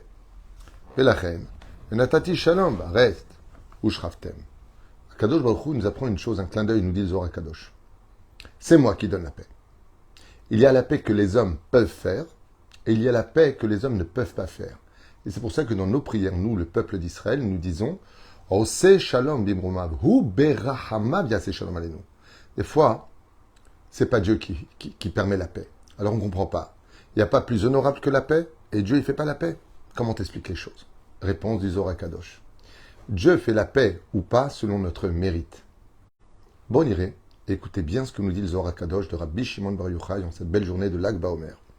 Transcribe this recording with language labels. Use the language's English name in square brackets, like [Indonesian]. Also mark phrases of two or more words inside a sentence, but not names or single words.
[French] Et la reine, [Hebrew] נתתי שלום, [French] reste, ou Shraftem. Kadosh Baruch Hu nous apprend une chose, un clin d'œil, nous dit le Zohar Kadosh. C'est moi qui donne la paix. Il y a la paix que les hommes peuvent faire, et il y a la paix que les hommes ne peuvent pas faire. Et c'est pour ça que dans nos prières, nous, le peuple d'Israël, nous disons [Hebrew] עושה שלום במרומיו הוא ברחמיו יעשה שלום עלינו. [French] Des fois, c'est pas Dieu qui permet la paix. Alors on ne comprend pas. Il n'y a pas plus honorable que la paix, et Dieu, il ne fait pas la paix. Comment t'expliques les choses? Réponse du Zohar HaKadosh. Dieu fait la paix ou pas selon notre mérite. Bon, irez, écoutez bien ce que nous dit le Zohar HaKadosh de Rabbi Shimon Bar Yochai en cette belle journée de Lag Baomer.